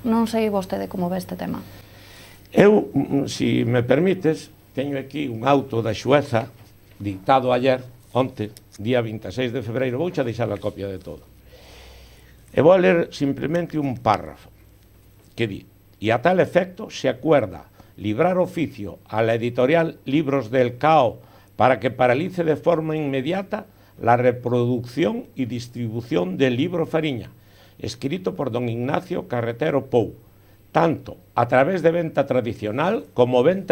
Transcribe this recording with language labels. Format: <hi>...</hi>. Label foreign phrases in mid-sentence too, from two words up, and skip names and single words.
<gl>Non sei vostede como ve este tema. Eu, se me permites, teño aquí un auto da xueza dictado ayer, onte, día 26 de febreiro, vouche deixar a copia de todo. E vou ler simplemente un párrafo que di:</gl> <es>y a tal efecto se acuerda librar oficio a la editorial Libros del Cao para que paralice de forma inmediata la reproducción y distribución del libro Fariña, escrito por don Ignacio Carretero Pou, tanto a través de venta tradicional como venta</es>